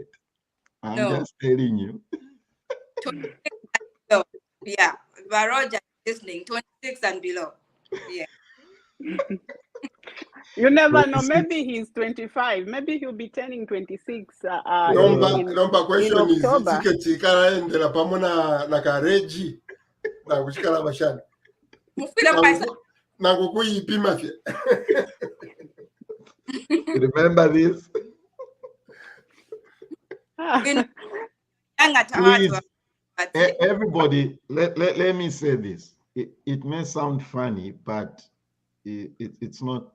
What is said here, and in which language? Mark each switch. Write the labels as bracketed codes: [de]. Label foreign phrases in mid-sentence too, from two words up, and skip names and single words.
[en] I'm just telling you. Yeah, but Roger listening, 26 and below. Yeah. You never know. Maybe he's 25. Maybe he'll be turning 26 Number question in is October. [bem] ticket endela pamona na kareji na kushikala mashana. Na kukuyipima fye. [en] Remember this? Please, everybody, let me say this. It may sound funny, but it's not.